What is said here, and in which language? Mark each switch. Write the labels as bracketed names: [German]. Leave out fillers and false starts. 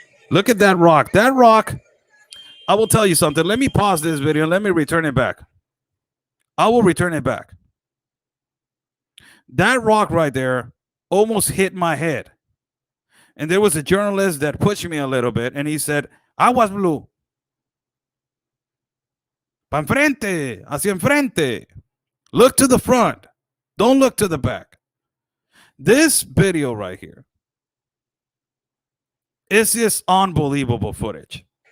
[English] Look at that rock. That rock, I will tell you something. Let me pause this video and let me return it back. I will return it back. That rock right there almost hit my head. And there was a journalist that pushed me a little bit, and he said, "Aguas, Blue. [Spanish] Pa enfrente, hacia enfrente. [English] Look to the front. Don't look to the back." This video right here is just unbelievable footage.